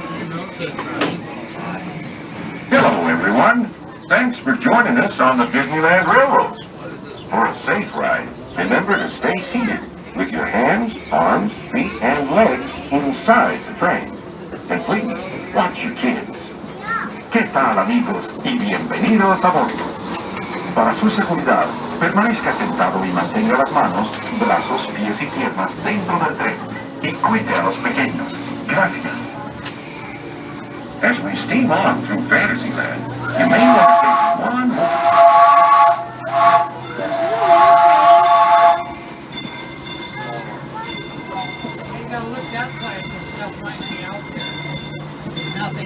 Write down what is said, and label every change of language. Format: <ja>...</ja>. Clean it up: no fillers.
<en>Hello, everyone. Thanks for joining us on the Disneyland Railroad. For a safe ride, remember to stay seated with your hands, arms, feet, and legs inside the train. And please, watch your kids.</en> <es>¿Qué tal, amigos? Y bienvenidos a bordo. Para su seguridad, permanezca sentado y mantenga las manos, brazos, pies y piernas dentro del tren. Y cuide a los pequeños. Gracias.</es> <en>As we steam on through Fantasyland, you may want to take one more. You gotta look that side, because stuff might be out there.</en>